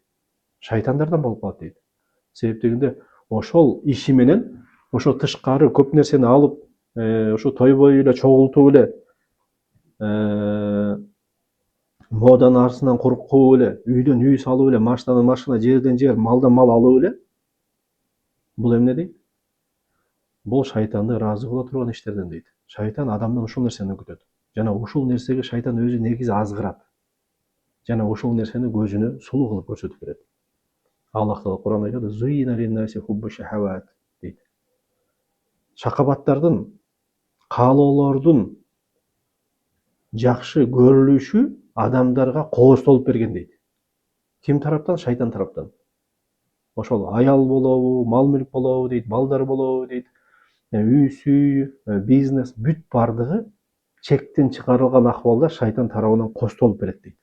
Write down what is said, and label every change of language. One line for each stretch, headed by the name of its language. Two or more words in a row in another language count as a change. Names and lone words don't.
Kyrgyz: Шайтандардан болуп калат дейт. Себептегенде ошол иши менен ошо тышкары көп нерсени алып, ошо тойбой эле чогултуп эле, моданын арсынан куркуп эле, үйдөн үй салып эле, машинадан машина, жерден жер, малдан мал алып эле, бул эмне дейт? Бул шайтанды ыраазы кыла турган иштерден дейт. Шайтан адамдан ушул нерсени күтөт. Жана ушул нерсеге шайтан өзү негизи азгырат. Жана ушул нерсени көзүнө сулуу кылып көрсөтүп берет. Аллах Таала Кур'анда айтат:
Arabic: "زين للناس حب الشهوات"
Kyrgyz: дейт. Шакабаттардын, каалоолордун жакшы көрүлүшү адамдарга кооздолуп берген дейт. Ким тараптан? Шайтан тараптан. Ошол аял болобу, мал мүлк болобу дейт, балдар болобу дейт, үй сүй, бизнес бүт бардыгы чектен чыгарылган акыбалда шайтан тарабынан костолуп берет дейт.